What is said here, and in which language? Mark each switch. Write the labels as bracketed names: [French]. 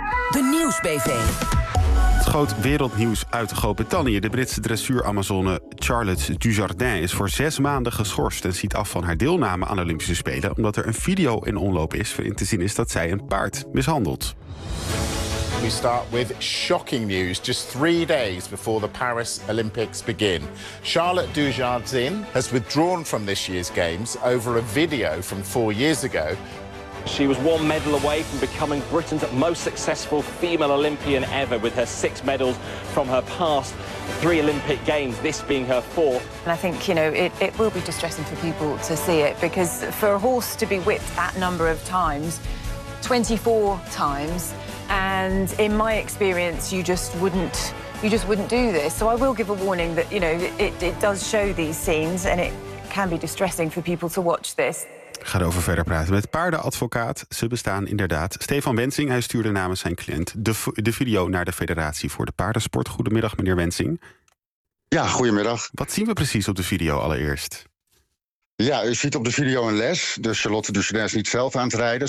[Dutch] De Nieuwsbv. Het groot wereldnieuws uit Groot-Brittannië. De Britse dressuur-amazone Charlotte Dujardin is voor 6 maanden geschorst en ziet af van haar deelname aan de Olympische Spelen, omdat er een video in omloop is waarin te zien is dat zij een paard mishandelt. [English] We start with shocking news just 3 days before the Paris Olympics begin. Charlotte Dujardin has withdrawn from this year's games over a video from 4 years ago. She was 1 medal away from becoming Britain's most successful female Olympian ever with her 6 medals from her past 3 Olympic Games, this being her 4th. And I think, you know, it will be distressing for people to see it, because for a horse to be whipped that number of times, 24 times, and in my experience, you just wouldn't do this. So I will give a warning that, you know, it does show these scenes and it can be distressing for people to watch this. [Dutch] Ik ga erover verder praten met paardenadvocaat. Ze bestaan inderdaad. Stefan Wensing, hij stuurde namens zijn cliënt de video naar de Federatie voor de Paardensport. Goedemiddag, meneer Wensing. Ja, goedemiddag. Wat zien we precies op de video allereerst? Ja, u ziet op de video een les. Dus Charlotte Duchesne is niet zelf aan het rijden.